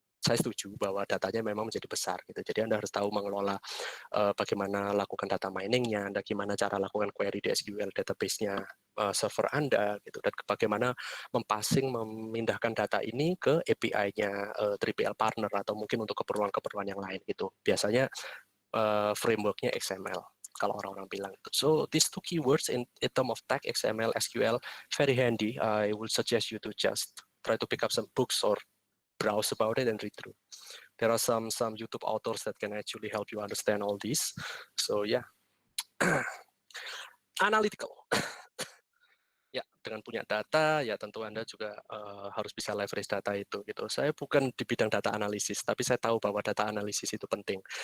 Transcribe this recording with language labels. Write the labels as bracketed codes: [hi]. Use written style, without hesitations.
[id] saya setuju bahwa datanya memang menjadi besar gitu. Jadi Anda harus tahu mengelola bagaimana lakukan data mining-nya, Anda gimana cara lakukan query di SQL database-nya server Anda gitu, dan bagaimana memindahkan data ini ke API-nya 3PL partner atau mungkin untuk keperluan-keperluan yang lain gitu. Biasanya framework-nya XML kalau orang-orang bilang itu. [en] So these two keywords in term of tag, XML, SQL, very handy. I will suggest you to just try to pick up some books or browse about it and read through. There are some YouTube authors that can actually help you understand all this. So yeah, analytical. [id] Ya, dengan punya data, ya tentu Anda juga harus bisa leverage data itu gitu. Saya bukan di bidang data analisis, tapi saya tahu bahwa data analisis itu penting.